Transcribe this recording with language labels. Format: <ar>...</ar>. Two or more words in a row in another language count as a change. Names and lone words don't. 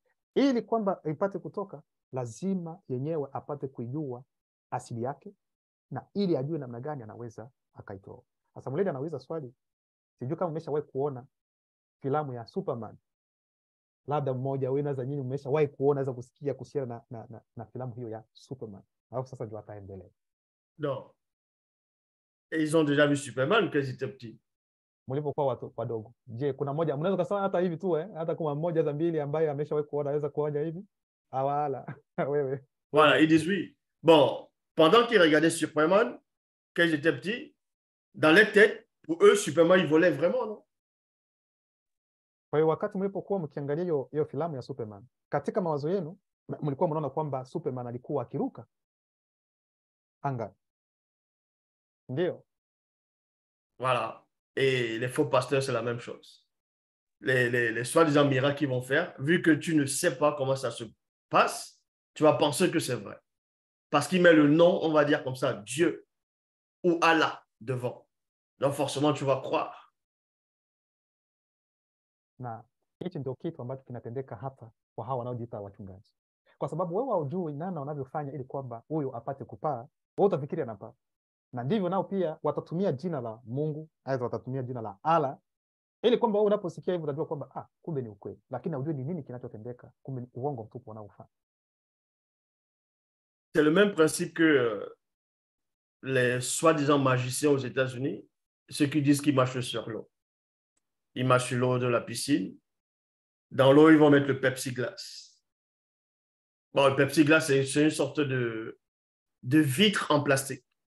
<sw>Ili kwamba ipate kutoka, lazima yenyewe apate kuijua asili yake na ili ajue namna gani anaweza akaitoa. Sasa Mulele anauliza swali, sijui kama umeshawahi kuona filamu ya Superman. Labda mmoja wewe naweza nyinyi umeshawahi kuona, naweza kusikia kuhusiana na filamu hiyo ya Superman. Alafu sasa ndio ataendelea.</sw> <fr>Non. Et ils ont déjà vu Superman quand ils étaient petits.</fr> <sw>Mlipokuwa watu wadogo. Je, kuna mmoja mnaweza kusema hata hivi tu hata kama mmoja za mbili ambaye ameshawahi kuona anaweza kuona hivi? Awala. Wewe.</sw> <fr>Voilà, ils disent oui. Bon, pendant qu'ils regardaient Superman, quand ils étaient petits, dans leur tête, pour eux, Superman, il volait vraiment, non?</fr> <sw>Kwa hiyo wakati mlipokuwa mkiangalia hiyo filamu ya Superman, katika mawazo yenu mlikuwa mnaona kwamba Superman alikuwa akiruka anga. Ndio.</sw> <fr>Voilà. Et les faux pasteurs, c'est la même chose. Les soi-disant miracles qu'ils vont faire, vu que tu ne sais pas comment ça se passe, tu vas penser que c'est vrai. Parce qu'il met le nom, on va dire comme ça, Dieu ou Allah devant. Donc forcément, tu vas croire.</fr> <sw>Na hichi ndio kitu ambacho kinatendeka hapa kwa hawa wanaojiita wachungaji. Kwa sababu wewe hujui namna wanavyofanya ili kwamba huyo apate kupaa, wewe utafikiria anapaa. Na ndivyo nao pia watatumia jina la Mungu, aidha watatumia jina la Allah, ili kwamba wewe unaposikia hivyo utajua kwamba kumbe ni ukweli, lakini hujui ni nini kinachotendeka, kumbe ni uongo mtupu wanaofanya.</sw> <fr>C'est le même principe que les soi-disant magiciens aux États-Unis, ceux qui disent qu'ils marchent sur l'eau. Ils marchent sur l'eau de la piscine. Dans l'eau, ils vont mettre le Pepsi Glace. Bon, le Pepsi Glace, c'est une sorte de vitre en plastique.</fr>